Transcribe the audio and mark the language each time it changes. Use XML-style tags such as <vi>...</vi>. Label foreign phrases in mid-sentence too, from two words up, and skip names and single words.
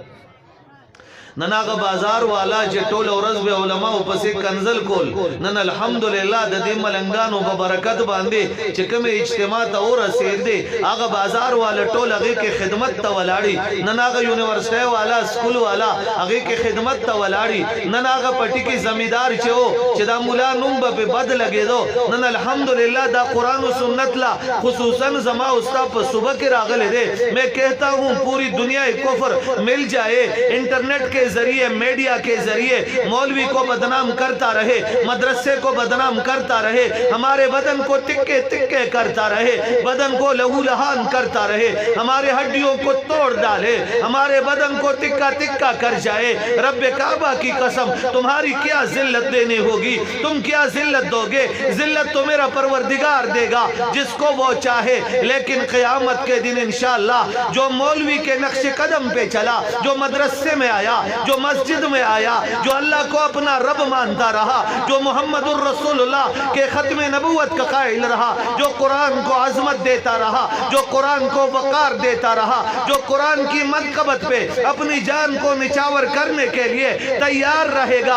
<ps>نن هغه بازار والا چې ټول ورځ به علما او پسې کنزل کول نن الحمدلله د دې ملنګانو په برکت باندې چې کوم اجتماع ته ورسېد دي هغه بازار والا ټول هغه کې خدمت ته ولاړی نن هغه یونیورسيټي والا سکول والا هغه کې خدمت ته ولاړی نن هغه پټی کې زمیدار چې دا مولا نوم به بد لګیدو نن الحمدلله دا قرآن و سنت لا خصوصا زما استاد په صبح کې راغله دي</ps> <ur>میں کہتا ہوں پوری دنیا کفر مل جائے انٹرنیٹ کے ذریعے میڈیا کے ذریعے مولوی کو بدنام کرتا رہے مدرسے کو بدنام کرتا رہے ہمارے بدن کو تکے تکے کرتا رہے بدن کو لہو لہان کرتا رہے ہمارے ہڈیوں کو توڑ ڈالے ہمارے بدن کو تکا تکا کر جائے رب کعبہ کی قسم تمہاری کیا ذلت دینے ہوگی تم کیا ذلت دو گے ذلت تو میرا پروردگار دے گا جس کو وہ چاہے لیکن قیامت کے دن انشاءاللہ جو مولوی کے نقش قدم پہ چلا جو مدرسے میں آیا جو مسجد میں آیا، جو اللہ کو اپنا رب مانتا رہا، جو محمدُر رسول اللہ کے ختم نبوت کا قائل رہا، جو قرآن کو عظمت دیتا رہا، جو قرآن کو وقار دیتا رہا، جو قرآن کی مدکبت پہ اپنی جان کو نچھاور کرنے کے لیے تیار رہے گا.</ur>